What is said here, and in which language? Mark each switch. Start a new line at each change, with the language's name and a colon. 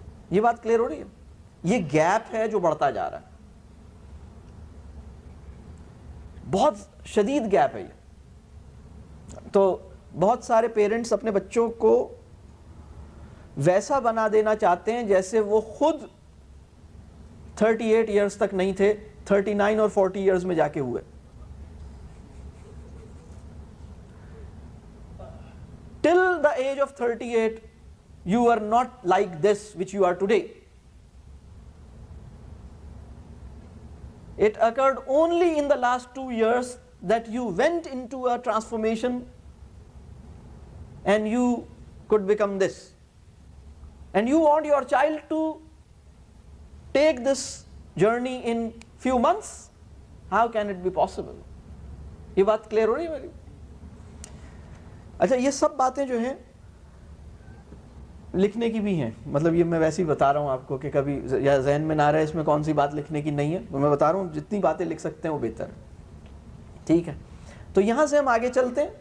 Urdu: یہ بات کلیئر ہو رہی ہے؟ یہ گیپ ہے جو بڑھتا جا رہا ہے, بہت شدید گیپ ہے یہ. تو بہت سارے پیرنٹس اپنے بچوں کو ویسا بنا دینا چاہتے ہیں جیسے وہ خود 38 ایئرز تک نہیں تھے, 39 اور 40 ایئرز میں جا کے ہوئے.
English: Till the age of 38, you are not like this which you are today. It occurred only in the last 2 years that you went into a transformation and you could become this. And you want your child to take this journey in few months? How can it be possible?
Urdu: یہ بات clear ہو رہی ہے میری؟ اچھا, یہ سب باتیں جو ہیں لکھنے کی بھی ہیں, مطلب یہ میں ویسے ہی بتا رہا ہوں آپ کو کہ کبھی یا ذہن میں نہ رہے اس میں کون سی بات لکھنے کی نہیں ہے. میں بتا رہا ہوں جتنی باتیں لکھ سکتے ہیں وہ بہتر ہے. ٹھیک ہے, تو یہاں سے ہم آگے چلتے ہیں.